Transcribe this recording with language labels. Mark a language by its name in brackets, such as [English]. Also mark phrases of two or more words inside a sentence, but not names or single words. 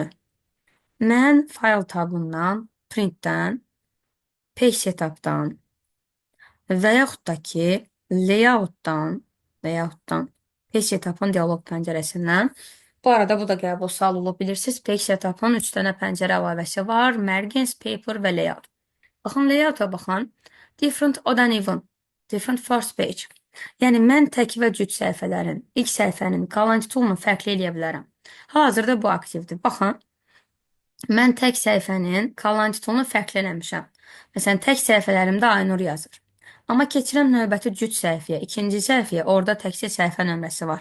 [Azerbaijani] Mən fayl tabından, printdən, [English] page setupdan [Azerbaijani] və yaxud da ki, layoutdan, [English] page setupın [Azerbaijani] dialoq pəncərəsindən. Bu arada bu da qəbul sual olub bilirsiniz. [English] Page setupın [Azerbaijani] 3 dənə pəncərə əlavəsi var. [English] Margins, paper və layout. [Azerbaijani] Baxın, layouta baxın. [English] Different odd and even. Different first page. [Azerbaijani] Yəni, mən tək və cüt səhifələrin, ilk səhifənin Calendly toolunu fərqli eləyə bilərəm. Hazırda bu aktivdir. Baxın, mən tək səhifənin Calendly toolunu fərqli eləmişəm. Məsələn, tək səhifələrimdə Aynur yazır. Amma keçirəm növbəti cüt səhifəyə, ikinci səhifəyə, orada təkcə səhifə nömrəsi var.